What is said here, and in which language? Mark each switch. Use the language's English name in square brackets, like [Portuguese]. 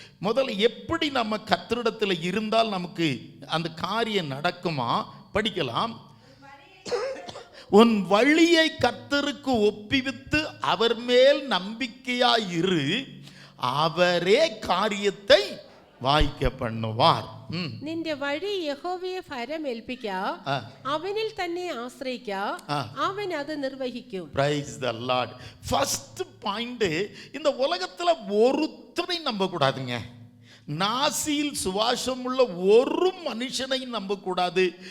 [Tamil] முதல்ல எப்படி நம்ம கர்த்தரிடத்தில் இருந்தால் நமக்கு அந்த காரியம் நடக்குமா? படிக்கலாம். உன் வழியை கர்த்தருக்கு ஒப்புவித்து அவர் மேல் நம்பிக்கையாயிரு, அவரே காரியத்தை வாய்க்க பண்ணுவார். [Malayalam] നിന്റെ വഴി യഹോവയെ ഫരമേൽപ്പിക്ക, അവനിൽ തന്നെ ആശ്രയിക്ക, അവൻ അത് നിർവഹിക്കും. [English] Praise the Lord. First point, [Tamil] இந்த உலகத்துல ஒருத்தரை நம்ப கூடாதுங்க. நாசியில் சுவாசம் உள்ள ஒரு மனுஷனையும் நம்ப கூடாது.